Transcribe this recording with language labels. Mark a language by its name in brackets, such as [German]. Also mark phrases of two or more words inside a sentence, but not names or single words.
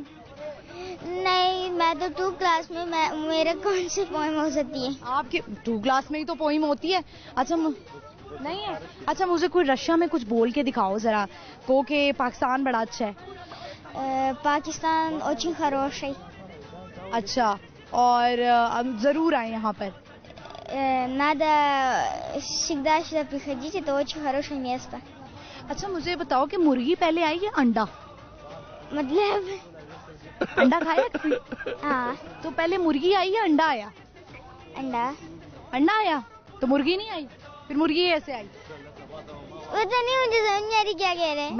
[Hindi] नहीं, मैं तो 2 क्लास में, मेरे कौन सी पोएम हो सकती है? आपके 2 क्लास में ही तो पोइम होती है। अच्छा नहीं है? अच्छा मुझे कोई रशिया में कुछ बोल के दिखाओ जरा, को के पाकिस्तान बड़ा अच्छा है। [Russian] पाकिस्तान очень хороший. [Hindi] अच्छा, और जरूर आए यहाँ पर। [Russian] Надо всегда сюда приходить, это очень хорошее место. [Hindi] अच्छा मुझे बताओ कि मुर्गी पहले आई या अंडा? मतलब अंडा खाया कभी? हाँ, तो पहले मुर्गी आई या अंडा आया? अंडा. अंडा आया तो मुर्गी नहीं आई, फिर मुर्गी ऐसे आई? पता नहीं, मुझे समझ नहीं आ रही क्या कह रहे हैं.